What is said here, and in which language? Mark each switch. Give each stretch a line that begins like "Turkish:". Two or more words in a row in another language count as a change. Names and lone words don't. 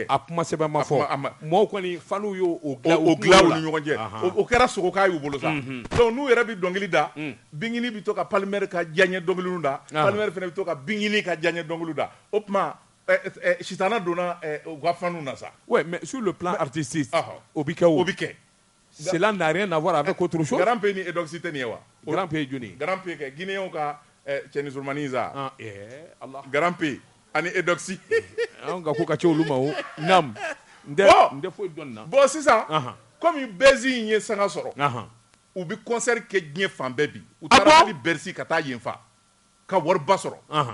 Bambara: a kuma sɛbɛn ma fɔ maaw kɔni faniw y'o dilan u ni ɲɔgɔn cɛ o kɛra sogokan y'u bolo sa donc n'u yɛrɛ bɛ dɔnkili da Bingini bɛ to ka Palmer ka diyaɲɛ dɔnkiliw da Palmer fana bɛ to ka Bingini ka diyaɲɛ dɔnkiliw da o tuma sitana donna u ka faniw na sa.
French: Ouais, mais sur le plan artistique
Bambara: o bɛ kɛ o bɛ kɛ.
French: Cela n'a rien à voir avec autre chose.
Bambara: Grand P ni Edox tɛ nin ye wa. Grand P ye joli ye. Grand P kɛ Guinéenw ka cɛni surumani sa. Allah. Grand P ani Edox. An ka ko ka ca olu ma o. Naam. N tɛ foyi dɔn na. Bon sisan comme Bezi in ye sanga sɔrɔ u bɛ concert kɛ diɲɛ fan bɛɛ bi u taara hali Bercy ka taa yen fa ka wariba sɔrɔ.